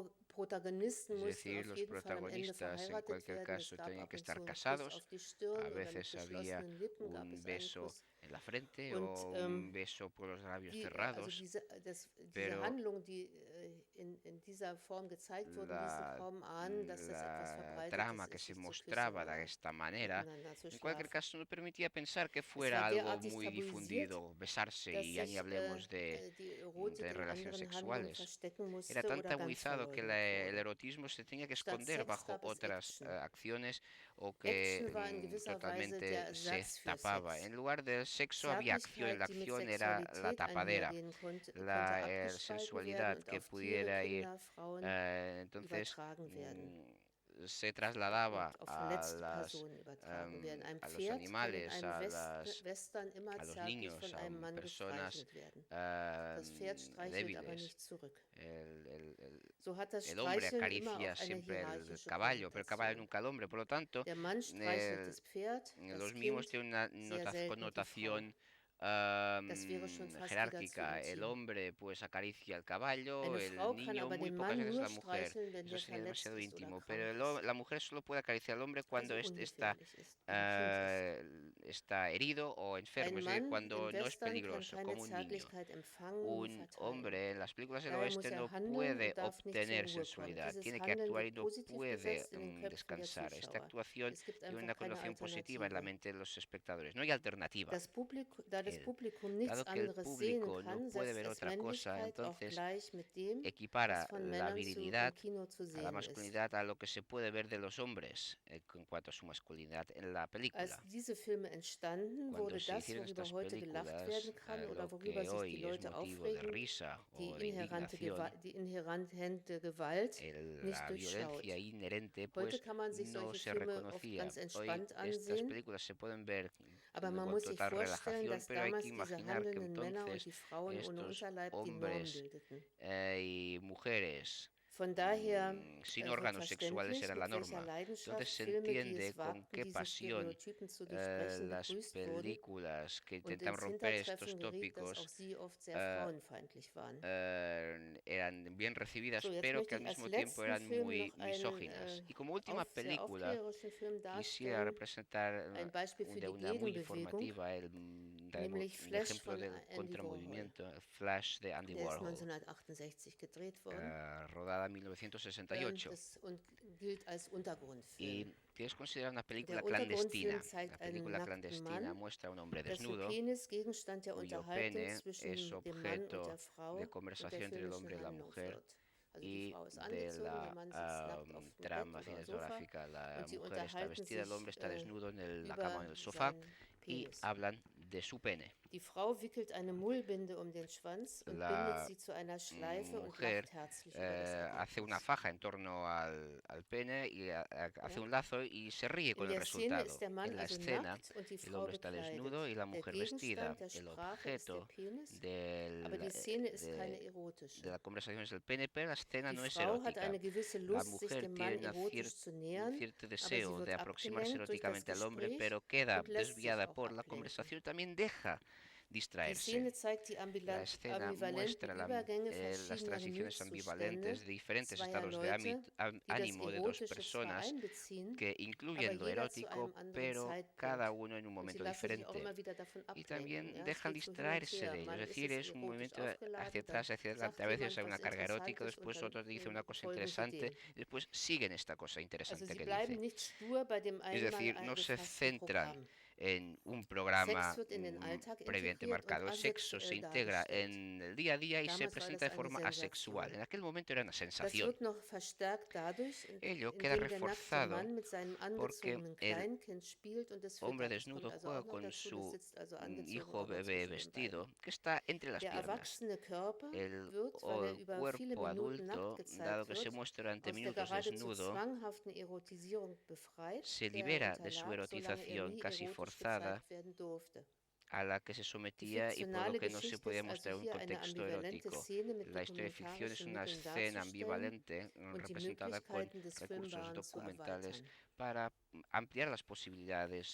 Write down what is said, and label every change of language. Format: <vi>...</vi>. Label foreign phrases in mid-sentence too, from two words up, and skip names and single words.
<de>Protagonisten</de> <es>Es decir, los</es> <de>mussten auf jeden Fall am Ende</de> <es>protagonistas en</es> <de>verheiratet</de> <es>cualquier</es> <de>werden.</de> <es>caso</es> <de>Es gab</de> <es>tenían</es> <de>ab</de> <es>que</es> <de>und zu</de> <es>estar</es> <de>einen Kuss</de> <es>casados,</es> <de>auf die Stirn</de> <es>a</es> <de>oder mit</de> <es>veces había</es> <de>geschlossenen Lippen gab</de> <es>un</es> <de>es einen</de> <es>beso</es> <de>Kuss.</de> <es>en la frente</es> <de>Und</de> <es>o un beso por los labios</es> <de>also</de> <es>cerrados,</es> <de>diese</de> <es>pero</es> <de>Handlungen, die in dieser Form gezeigt wurden, ließen kaum ahnen, dass das etwas</de> <es>la trama</es> <de>Verbreitetes</de> <es>que</es> <de>ist,</de> <es>se</es> <de>sich zu küssen</de> <es>mostraba de</es> <de>oder</de> <es>esta manera,</es> <de>miteinander zu</de> <es>en cualquier</es> <de>schlafen.</de> <es>caso no permitía pensar que</es> <de>Es</de> <es>fuera</es> <de>war</de> <es>algo</es> <de>derartig</de> <es>muy</es> <de>tabuisiert,</de> <es>difundido, besarse,</es> <de>dass</de> <es>y ya ni</es> <de>sich</de> <es>hablemos</es> <de>die Erotik</de> <es>de</es> <de>in</de> <es>relaciones</es> <de>anderen Handlungen</de> <es>sexuales.</es> <de>verstecken</de> <es>Era</es> <de>musste</de> <es>tan</es> <de>oder ganz</de> <es>tabuzado que</es> <de>verleugnet</de> <es>el</es> <de>wurde.</de> <es>erotismo se tenía que</es> <de>Statt</de> <es>esconder</es> <de>Sex</de> <es>bajo</es> <de>gab es</de> <es>otras</es> <de>Action.</de> <es>acciones o que</es> <de>Action war in gewisser Weise der</de> <es>totalmente se</es> <de>Ersatz für</de> <es>tapaba.</es> <de>Sex.</de> <es>En lugar del sexo había acción, y la</es> <de>Zärtlichkeit, die mit</de> <es>acción era la</es> <de>Sexualität</de> <es>tapadera.</es> <de>einhergehen konnte, konnte</de> <es>La</es> <de>abgespalten</de> <es>sensualidad</es> <de>werden und</de> <es>que</es> <de>auf Tiere,</de> <es>pudiera ir,</es> <de>Kinder, Frauen</de> <es>entonces</es> <de>übertragen werden</de> <es>se trasladaba</es> <de>und auf verletzte Personen übertragen werden. Ein</de> <es>a los</es> <de>Pferd kann in</de> <es>animales,</es> <de>einem Western immer</de> <es>a los</es> <de>zärtlich</de> <es>niños,</es> <de>von</de> <es>a</es> <de>einem Mann</de> <es>personas</es> <de>gestreichelt werden. Das Pferd streichelt aber</de> <es>débiles.</es> <de>nicht zurück.</de> <es>El</es> <de>So hat das</de> <es>el hombre</es> <de>Streicheln immer</de> <es>acaricia</es> <de>auch eine</de> <es>siempre el</es> <de>hierarchische</de> <es>caballo, pero el caballo</es> <de>Konnotation.</de> <es>nunca al hombre. Por lo tanto,</es> <de>Der Mann streichelt das Pferd,</de> <es>los</es> <de>das</de> <es>mimos</es> <de>Kind,</de> <es>tienen una</es> <de>sehr selten die Frau.</de> <es>connotación</es> <de>Das wäre schon fast wieder zu</de> <es>jerárquica. El</es> <de>intim.</de> <es>hombre pues acaricia al caballo,</es> <de>Eine</de> <es>el</es> <de>Frau kann</de> <es>niño,</es> <de>aber</de> <es>muy</es> <de>den</de> <es>pocas</es> <de>Mann</de> <es>veces</es> <de>nur</de> <es>la mujer.</es> <de>streicheln, wenn</de> <es>Eso</es> <de>der</de> <es>sería</es> <de>verletzt</de> <es>demasiado</es> <de>ist oder</de> <es>íntimo.</es> <de>krank</de> <es>Pero</es> <de>ist.</de> <es>la mujer solo puede acariciar al hombre cuando</es> <de>Also</de> <es>está,</es> <de>ungefährlich ist, intim ist.</de> <es>está herido o enfermo,</es> <de>Ein</de> <es>es decir,</es> <de>Mann</de> <es>cuando</es> <de>im</de> <es>no es</es> <de>Western kann</de> <es>peligroso,</es> <de>keine</de> <es>como un niño.</es> <de>Zärtlichkeit empfangen</de> <es>Un</es> <de>und verteilen.</de> <es>hombre en las películas del</es> <de>Daher muss</de> <es>oeste no</es> <de>handeln</de> <es>puede</es> <de>und darf nicht zur</de> <es>obtener</es> <de>Ruhe kommen.</de> <es>sensualidad,</es> <de>Dieses</de> <es>tiene que</es> <de>Handeln</de> <es>actuar y</es> <de>wird</de> <es>no</es> <de>positiv</de> <es>puede</es> <de>besetzt in den Köpfen der</de> <es>descansar. Esta</es> <de>Zuschauer.</de> <es>actuación</es> <de>Es gibt</de> <es>tiene</es> <de>einfach</de> <es>una</es> <de>keine</de> <es>connotación positiva en la</es> <de>Alternative.</de> <es>mente de los espectadores. No hay alternativa.</es> <de>Da das</de> <es>El-</es> <de>Publikum nichts</de> <es>Dado que el</es> <de>anderes sehen</de> <es>público no</es> <de>kann,</de> <es>puede</es> <de>setzt</de> <es>ver</es> <de>es</de> <es>otra cosa,</es> <de>Männlichkeit auch</de> <es>entonces</es> <de>gleich mit dem,</de> <es>equipara</es> <de>was von</de> <es>la</es> <de>Männern</de> <es>virilidad</es> <de>im Kino zu</de> <es>a la</es> <de>sehen ist.</de> <es>masculinidad a lo que se puede ver de los hombres en cuanto a su masculinidad en la</es> <de>Als</de> <es>película.</es> <de>diese Filme entstanden,</de> <es>Cuando</es> <de>wurde</de> <es>se</es> <de>das,</de> <es>hicieron</es> <de>worüber</de> <es>estas</es> <de>heute gelacht</de> <es>películas,</es> <de>werden kann oder</de> <es>lo</es> <de>worüber</de> <es>que</es> <de>sich die</de> <es>hoy es</es> <de>Leute</de> <es>motivo de</es> <de>aufregen,</de> <es>risa</es> <de>die</de> <es>o de indignación,</es> <de>inhärente Gewalt, nicht</de> <es>la</es> <de>durchschaut.</de> <es>violencia inherente,</es> <de>Heute</de> <es>pues</es> <de>kann man sich</de> <es>no</es> <de>solche</de> <es>se</es> <de>Filme oft</de> <es>reconocía.</es> <de>ganz</de> <es>Hoy</es> <de>entspannt</de> <es>estas</es> <de>ansehen,</de> <es>películas se pueden ver</es> <de>aber man</de> <es>con</es> <de>muss sich</de> <es>total</es> <de>vorstellen,</de> <es>relajación,</es> <de>dass</de> <es>pero hay</es> <de>damals</de> <es>que</es> <de>diese</de> <es>imaginar que</es> <de>handelnden Männer und</de> <es>entonces</es> <de>die Frauen ohne</de> <es>estos</es> <de>Unterleib die Norm</de> <es>hombres</es> <de>bildeten.</de> <es>y mujeres</es> <de>Von daher</de> <es>sin</es> <de>wird</de> <es>órganos sexuales</es> <de>verständlich,</de> <es>era la</es> <de>mit welcher</de> <es>norma.</es> <de>Leidenschaft</de> <es>Entonces se</es> <de>Filme, die</de> <es>entiende</es> <de>es</de> <es>con</es> <de>wagten,</de> <es>qué</es> <de>diese</de> <es>pasión</es> <de>Stereotypen zu durchbrechen,</de> <es>las</es> <de>begrüßt wurden</de> <es>películas que</es> <de>und</de> <es>intentan</es> <de>ins</de> <es>romper estos</es> <de>Hintertreffen geriet, dass auch</de> <es>tópicos</es> <de>sie oft sehr äh, frauenfeindlich waren.</de> <es>eran bien recibidas,</es> <de>So, jetzt</de> <es>pero</es> <de>möchte</de> <es>que al</es> <de>ich als</de> <es>mismo tiempo eran</es> <de>letzten Film</de> <es>muy</es> <de>noch einen</de> <es>misóginas. Y como última</es> <de>sehr</de> <es>película,</es> <de>aufklärerischen Film</de> <es>quisiera</es> <de>darstellen,</de> <es>representar</es> <de>ein Beispiel für</de> <es>de</es> <de>die</de> <es>una muy</es> <de>Gegenbewegung,</de> <es>informativa</es> <de>nämlich</de> <es>el</es> <de>Flash</de> <es>ejemplo</es> <de>von</de> <es>del</es> <de>Andy Warhol.</de> <es>contramovimiento, el Flash de Andy</es> <de>Der ist</de> <es>Warhol,</es> <de>1968 gedreht worden</de> <es>rodada en 1968.</es> <de>und gilt als Untergrundfilm.</de> <es>Y tienes considerar una película</es> <de>Der Untergrundfilm</de> <es>clandestina.</es> <de>zeigt</de> <es>La</es> <de>einen</de> <es>película</es> <de>nackten</de> <es>clandestina</es> <de>Mann,</de> <es>muestra a un hombre</es> <de>dessen</de> <es>desnudo,</es> <de>Penis Gegenstand der</de> <es>cuyo</es> <de>Unterhaltung</de> <es>pene</es> <de>zwischen</de> <es>es</es> <de>dem Mann und</de> <es>objeto</es> <de>der Frau</de> <es>de</es> <de>und</de> <es>conversación</es> <de>der</de> <es>entre el</es> <de>filmischen</de> <es>hombre y la</es> <de>Handlung</de> <es>mujer</es> <de>wird. Also die</de> <es>y</es> <de>Frau ist</de> <es>de</es> <de>angezogen, der</de> <es>la</es> <de>Mann sitzt nackt auf dem Bett</de> <es>trama</es> <de>oder Sofa</de> <es>cinematográfica. La</es> <de>und sie</de> <es>mujer está</es> <de>unterhalten</de> <es>vestida, el</es> <de>sich</de> <es>hombre está desnudo en la</es> <de>über</de> <es>cama o en el sofá</es> <de>seinen</de> <es>y</es> <de>Penis.</de> <es>hablan de su pene.</es> <de>Die Frau wickelt eine Mullbinde um den Schwanz und</de> <es>La</es> <de>bindet sie zu einer Schleife und</de> <es>mujer</es> <de>lacht herzlich über das</de> <es>hace una</es> <de>Ergebnis.</de> <es>faja en torno al pene y hace un lazo y se ríe con</es> <de>In</de> <es>el</es> <de>der Szene</de> <es>resultado.</es> <de>ist der Mann</de> <es>En la</es> <de>also</de> <es>escena,</es> <de>nackt und die</de> <es>el</es> <de>Frau</de> <es>hombre está desnudo y</es> <de>bekleidet.</de> <es>la</es> <de>Der</de> <es>mujer vestida.</es> <de>Gegenstand der</de> <es>El</es> <de>Sprache ist der</de> <es>objeto</es> <de>Penis,</de> <es>del,</es> <de>aber die Szene ist</de> <es>de,</es> <de>keine</de> <es>de</es> <de>erotische.</de> <es>la conversación es el pene, pero la escena</es> <de>Die</de> <es>no es</es> <de>Frau hat</de> <es>erótica.</es> <de>eine gewisse</de> <es>La</es> <de>Lust, sich</de> <es>mujer</es> <de>dem Mann</de> <es>tiene</es> <de>erotisch zu nähern,</de> <es>un cierto</es> <de>aber sie</de> <es>deseo de</es> <de>wird</de> <es>aproximarse</es> <de>abgelenkt durch das</de> <es>eróticamente al hombre,</es> <de>Gespräch</de> <es>pero queda</es> <de>und lässt sich</de> <es>desviada</es> <de>auch</de> <es>por la</es> <de>ablenken.</de> <es>conversación y también deja</es> <de>Die</de> <es>distraerse.</es> <de>Szene zeigt die</de> <es>La escena</es> <de>ambivalenten</de> <es>muestra</es> <de>Übergänge</de> <es>las</es> <de>verschiedener</de> <es>transiciones ambivalentes</es> <de>Gemütszustände</de> <es>de diferentes</es> <de>zweier</de> <es>estados de</es> <de>Leute, die das</de> <es>ánimo de dos</es> <de>Erotische zwar</de> <es>personas</es> <de>einbeziehen,</de> <es>que</es> <de>aber</de> <es>incluyen lo</es> <de>jeder zu</de> <es>erótico,</es> <de>einem anderen</de> <es>pero</es> <de>Zeitpunkt.</de> <es>cada uno en un</es> <de>Und sie</de> <es>momento</es> <de>lassen sich auch</de> <es>diferente.</es> <de>immer wieder davon</de> <es>Y</es> <de>ablenken.</de> <es>también</es> <de>Ja, es</de> <es>dejan</es> <de>geht so hin und</de> <es>distraerse</es> <de>her.</de> <es>de ello.</es> <de>Mal</de> <es>Es</es> <de>ist</de> <es>decir,</es> <de>es</de> <es>es un</es> <de>erotisch</de> <es>movimiento</es> <de>aufgeladen,</de> <es>hacia atrás,</es> <de>dann</de> <es>hacia</es> <de>sagt</de> <es>adelante. A veces</es> <de>jemand</de> <es>hay una</es> <de>was</de> <es>carga erótica,</es> <de>Interessantes und</de> <es>después</es> <de>dann</de> <es>otro dice una cosa</es> <de>folgen sie</de> <es>interesante,</es> <de>dem.</de> <es>y después siguen esta cosa</es> <de>Also</de> <es>interesante</es> <de>sie</de> <es>que</es> <de>bleiben</de> <es>dice.</es> <de>nicht stur bei dem</de> <es>Es decir, no se</es> <de>gefassten</de> <es>centran</es> <de>Programm.</de> <es>en un programa</es> <de>Sex wird in den Alltag</de> <es>previamente</es> <de>integriert und</de> <es>marcado. El sexo se</es> <de>asexuell</de> <es>integra</es> <de>dargestellt.</de> <es>en el día a día y se</es> <de>Damals war</de> <es>presenta</es> <de>das</de> <es>de</es> <de>eine</de> <es>forma asexual.</es> <de>Sensation.</de> <es>En aquel momento era una</es> <de>Das</de> <es>sensación.</es> <de>wird noch verstärkt dadurch,</de> <es>Ello queda</es> <de>indem der nackte</de> <es>reforzado</es> <de>Mann mit seinem</de> <es>porque</es> <de>angezogenen</de> <es>el</es> <de>Kleinkind spielt und es</de> <es>hombre</es> <de>füttert. Es kommt</de> <es>desnudo</es> <de>also</de> <es>juega</es> <de>auch noch</de> <es>con</es> <de>dazu, das</de> <es>su</es> <de>sitzt also angezogen</de> <es>hijo</es> <de>aber</de> <es>bebé</es> <de>zwischen den</de> <es>vestido</es> <de>beiden.</de> <es>que está entre las</es> <de>Der</de> <es>piernas.</es> <de>erwachsene Körper</de> <es>El</es> <de>wird, weil er über viele</de> <es>cuerpo</es> <de>Minuten nackt</de> <es>adulto, dado</es> <de>gezeigt</de> <es>que se</es> <de>wird,</de> <es>muestra durante</es> <de>aus der</de> <es>minutos</es> <de>geradezu</de> <es>desnudo,</es> <de>zwanghaften Erotisierung befreit,</de> <es>se</es> <de>der er</de> <es>libera de su</es> <de>unterlag, solange er</de> <es>erotización</es> <de>nie</de> <es>casi</es> <de>erotisch</de> <es>forzada</es> <de>gezeigt werden durfte.</de> <es>a la que se</es> <de>Die</de> <es>sometía y por lo</es> <de>fiktionale</de> <es>que no se</es> <de>Geschichte</de> <es>podía</es> <de>ist also</de> <es>mostrar un</es> <de>hier eine</de> <es>contexto</es> <de>ambivalente</de> <es>erótico.</es> <de>Szene mit</de> <es>La historia de ficción es</es> <de>dokumentarischen</de> <es>una</es> <de>Mitteln</de> <es>escena</es> <de>darzustellen</de> <es>ambivalente</es> <de>und die</de> <es>representada con</es> <de>Möglichkeiten des</de> <es>recursos</es> <de>Filmbaren zu</de> <es>documentales</es> <de>erweitern.</de> <es>para ampliar las posibilidades</es>